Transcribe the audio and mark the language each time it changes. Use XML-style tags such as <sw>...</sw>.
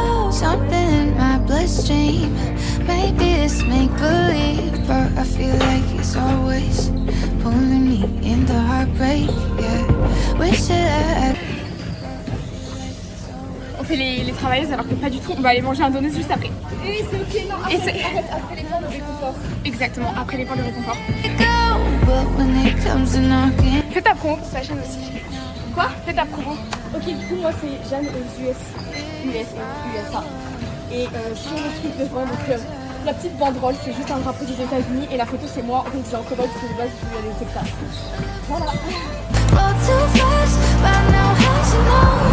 <en>Something in my bloodstream. Maybe it's make-believe, but I feel like it's always pulling me into heartbreak, yeah. Wish that I had.</en> <fr>On fait les travailleuses alors que pas du tout. On va aller manger un donut juste après. Et c'est ok, non, après les plans de réconfort. Exactement, après les plans de réconfort.</fr> <en>But when it comes to knocking.</en> <fr>Fais ta promo pour sa chaîne aussi. Quoi? Fais ta promo. Ok, du coup, moi c'est Jeanne aux USA. Et sur le truc de vent, donc La petite banderole, c'est juste un drapeau des États-Unis et la photo, c'est moi en disant en cowboy parce que de base, je suis allée au Texas. Voilà.</fr> <en>Roll too fast, but now how's you know?</en>